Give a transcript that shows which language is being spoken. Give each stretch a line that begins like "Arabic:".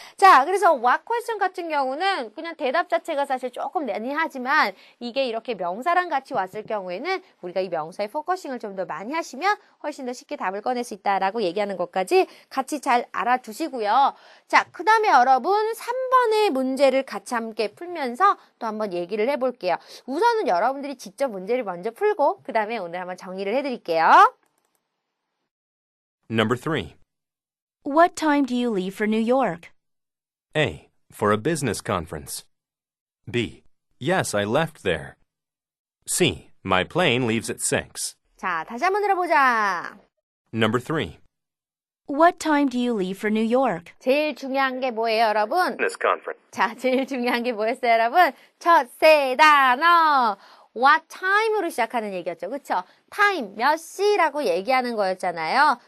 Korean: 자, 그래서 what question 같은 경우는 그냥 대답 자체가 사실 조금 난해하지만 이게 이렇게 명사랑 같이 왔을 경우에는 우리가 이 명사의 포커싱을 좀 더 많이 하시면 훨씬 더 쉽게 답을 꺼낼 수 있다라고 얘기하는 것까지 같이 잘 알아두시고요. 자, 그 다음에 여러분 3번의 문제를 같이 함께 풀면서 또 한번 얘기를 해볼게요. 우선은 여러분들이 직접 문제를 먼저 풀고 그 다음에 오늘 한번 정리를 해드릴게요.
English: Number 3. What time do you leave for New York? A. For a business conference. B. Yes, I left there. C. My plane leaves at 6.
Korean: 자, 다시 한번 들어보자.
English: Number 3. What time do you leave for New York?
Korean: 제일 중요한 게 뭐예요, 여러분?
English: Business conference.
Korean: 자, 제일 중요한 게 뭐였어요, 여러분? 첫 세 단어. What time으로 시작하는 얘기였죠. 그쵸? time, 몇 시라고 얘기하는 거였잖아요.